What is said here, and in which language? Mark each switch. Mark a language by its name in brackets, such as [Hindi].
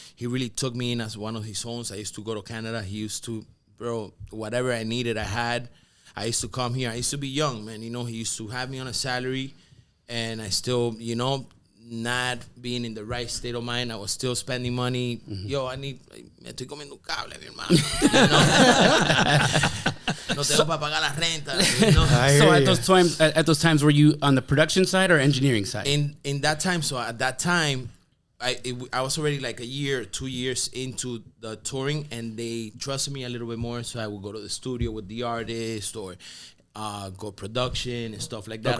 [English] He really took me in as one of his own. I used to go to Canada. He used to, whatever I needed, I had. I used to come here. I used to be young, man. He used to have me on a salary, and I still, not being in the right state of mind. I was still spending money. [Spanish] Yo, me estoy comiendo un cable, mi hermano. No tengo para pagar la renta. [English] So at those times, were you on the production side or engineering side? In that time, so at that time, I was already like a year, 2 years into the touring, and they trusted me a little bit more. So I would go to the studio with the artist, or go production and stuff like that.